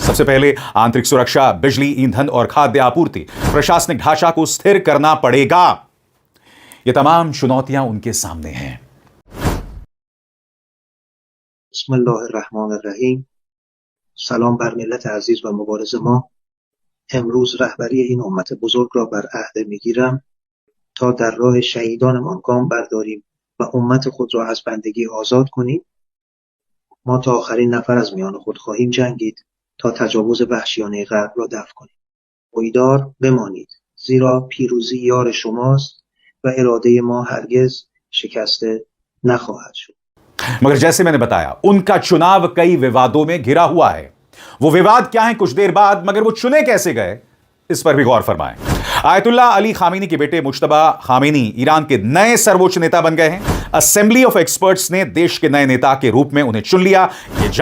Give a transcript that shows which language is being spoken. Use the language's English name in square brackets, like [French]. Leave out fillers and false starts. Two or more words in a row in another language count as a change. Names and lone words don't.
[Hindi] सबसे पहले आंतरिक सुरक्षा, बिजली, ईंधन और खाद्य आपूर्ति, प्रशासनिक ढांचा को स्थिर करना पड़ेगा। ये तमाम चुनौतियां उनके सामने हैं। [Arabic] बिस्मिल्लाहिर्रहमानिर्रहीम। [Persian] سلام بر ملت عزیز و مبارز ما. امروز رهبری این امت بزرگ را بر عهده میگیرم تا در راه شهیدانمان گام برداریم و امت خود را از بندگی آزاد کنیم. ما تا آخرین نفر از میان خود خواهیم جنگید تا تجاوز وحشیانه غرب را دفع کنیم. پایدار بمانید، زیرا پیروزی یار شماست و اراده ما هرگز شکسته نخواهد شد. [Hindi] मगर जैसे मैंने बताया, उनका चुनाव कई विवादों में घिरा हुआ है। वो विवाद क्या है कुछ देर बाद, मगर वो चुने कैसे गए, इस पर भी गौर फरमाएं। आयतुल्ला अली खामेनी के बेटे मुश्तबा खामेनी ईरान के नए सर्वोच्च नेता बन गए हैं। असेंबली ऑफ एक्सपर्ट्स ने देश के नए नेता के रूप में उन्हें चुन लिया।